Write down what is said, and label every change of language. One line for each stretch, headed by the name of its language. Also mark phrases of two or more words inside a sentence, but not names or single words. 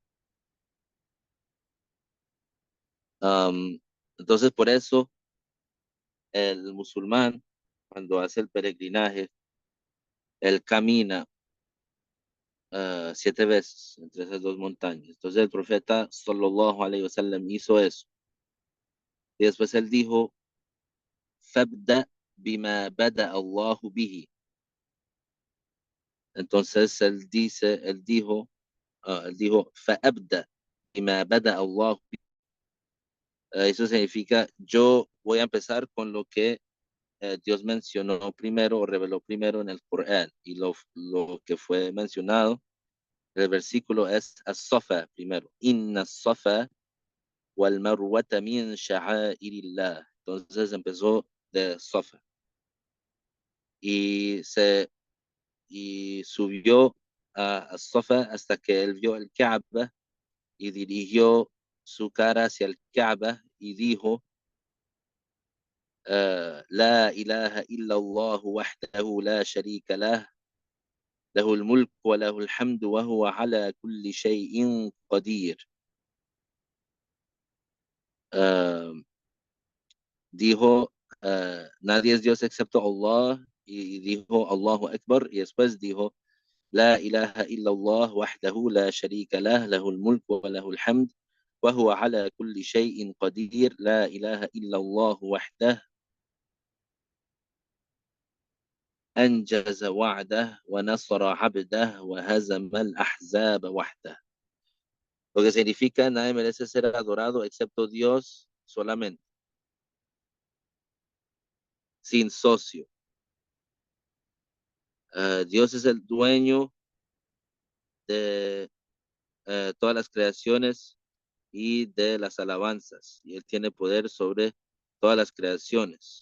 Spanish: Entonces, por eso el musulmán, cuando hace el peregrinaje, él camina 7 veces entre esas dos montañas. Entonces el profeta
Arabic: صلى الله عليه وسلم
Spanish: hizo eso. Y después él dijo,
Arabic: فأبدأ بما بدأ الله به.
Spanish: Entonces él dijo,
Arabic: فأبدأ بما بدأ الله به.
Spanish: Eso significa, yo voy a empezar con lo que Dios mencionó primero o reveló primero en el Corán. Y lo que fue mencionado, el versículo es as-Safa primero.
Arabic: إن الصفا والمروة من شعائر الله.
Spanish: Entonces empezó de Safa y subió a Safa hasta que él vio el Kaaba y dirigió su cara hacia el Kaaba y dijo
Arabic: لا إله إلا الله وحده لا شريك له له الملك وله الحمد وهو على كل شيء قدير. آه،
Spanish: dijo, nadie es Dios excepto Allah, y dijo
Arabic: الله أكبر,
Spanish: y después dijo,
Arabic: لا إله إلا الله وحده لا شريك له له الملك وله الحمد وهو على كل شيء قدير لا إله إلا الله وحده, أنجز وعده ونصر عبده وهزم الأحزاب وحده.
Spanish: Lo que significa, nadie merece ser adorado excepto Dios solamente, sin socio. Dios es el dueño de todas las creaciones y de las alabanzas, y Él tiene poder sobre todas las creaciones.